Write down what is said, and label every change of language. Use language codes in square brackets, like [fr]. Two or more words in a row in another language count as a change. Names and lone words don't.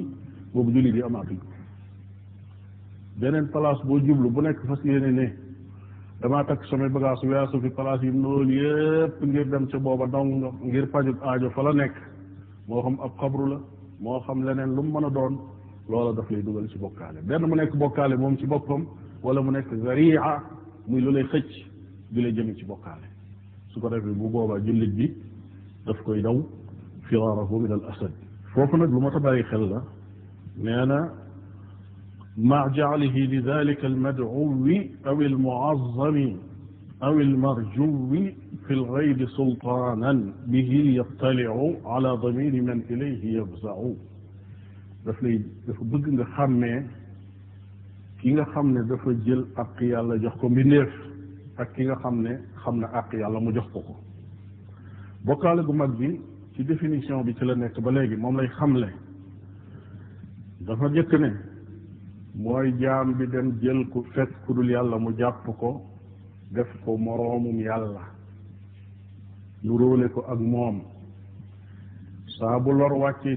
[wo] boobu jullit yi amaatuñ beneen place boo jublu bu nekk fas yéene ne damaa takk samay bagage weesu fi place yi noonu yépp ngir dem ca booba dong ngir pajut aajo fa la nekk moo xam ab xabru la moo xam leneen lu mu mën a doon loola daf lay dugal ci bokkaale benn mu nekk bokkaale moom ci boppam wala mu nekk zaria muy lu lay xëcc di lay jëme ci bokkaale su ko defee bu boobaa jullit bi daf koy daw [ar] فراره من الأسد. [wo] foofu nag lu ma ta bàyyi xel la nee na [ar] مع جعله لذلك المدعو أو المعظم أو المرجو في الغيب سلطانا به يطلع على ضمير من إليه يفزع. [wo] dafa bëgg nga xàmmee ki nga xam ne dafa jël àq yàlla jox ko mbindeef ak ki nga xam ne xam na àq yàlla mu jox ko ko. bokkaale gu mag bi ci définition bi ci la nekk ba léegi moom lay xamle dafa jëkk ne mooy jaam bi dem jël ku fekk ku dul yàlla mu jàpp ko def ko moroomum yàlla lu róole ko ak moom saa bu lor wàccee